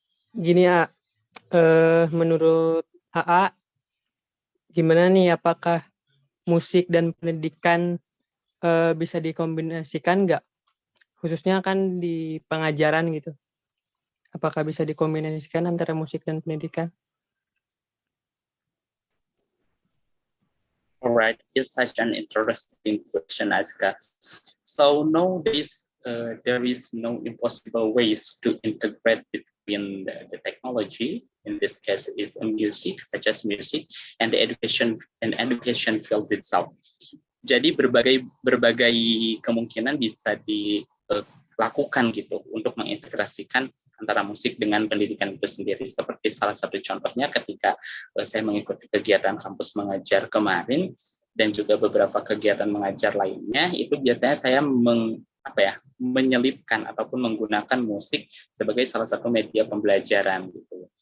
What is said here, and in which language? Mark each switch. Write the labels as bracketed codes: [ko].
[id] Gini ya, menurut AA, gimana nih? Apakah musik dan pendidikan bisa dikombinasikan nggak? Khususnya kan di pengajaran gitu. Apakah bisa dikombinasikan antara musik dan pendidikan? [en] All right, it's such an interesting question, Aska. So nowadays, there is no impossible ways to integrate between the technology. In this case, is music, such as music, and the education field itself. [id] Jadi berbagai kemungkinan bisa dilakukan gitu untuk mengintegrasikan antara musik dengan pendidikan itu sendiri. Seperti salah satu contohnya ketika saya mengikuti kegiatan kampus mengajar kemarin dan juga beberapa kegiatan mengajar lainnya, itu biasanya saya menyelipkan ataupun menggunakan musik sebagai salah satu media pembelajaran gitu.